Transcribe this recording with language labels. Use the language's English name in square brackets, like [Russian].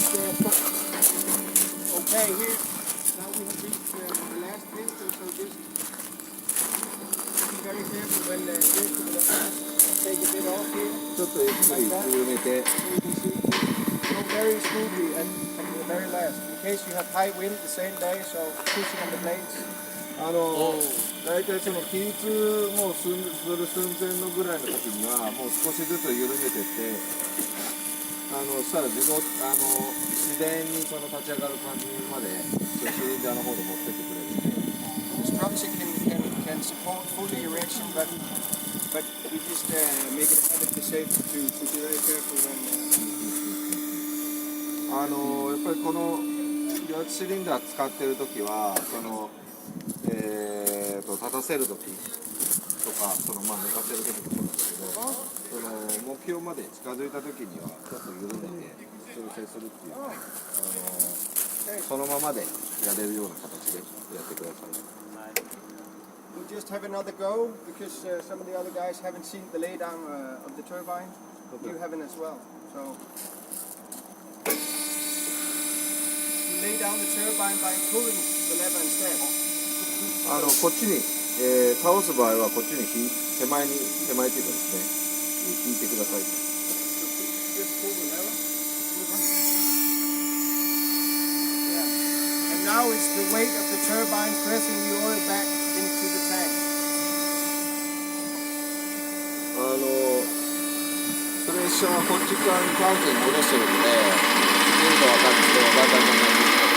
[English] So you can see, go very smoothly at the very last. In case you have high wind the same day, so pushing on the blades. [Japanese] 大体その起立もうする寸前のぐらいの時にはもう少しずつ緩めてってしたら自然にその立ち上がる感じまでシリンダーの方で持ってってくれるんで。 [English] The structure can support fully erection, but we just make it a habit to say to be very careful when. [Japanese] やっぱりこの両シリンダー使ってる時はその立たせる時とか寝かせる時とかなんですけど、その目標まで近づいた時にはちょっと緩めて調整するっていうそのままでやれるような形でやってください。 [English] We'll just have another go because some of the other guys haven't seen the laydown of the turbine. You haven't as well. So you lay down the turbine by pulling the lever instead. [Japanese] こっちに、倒す場合はこっちに手前っていうかですね引いてください。 [English] Just pull the lever. Yeah. And now it's the weight of the turbine pressing the oil back into the tank. [Japanese] プレッシャーはこっち側にタンクに戻してるので見ると分かるんですけどだんだん同じ。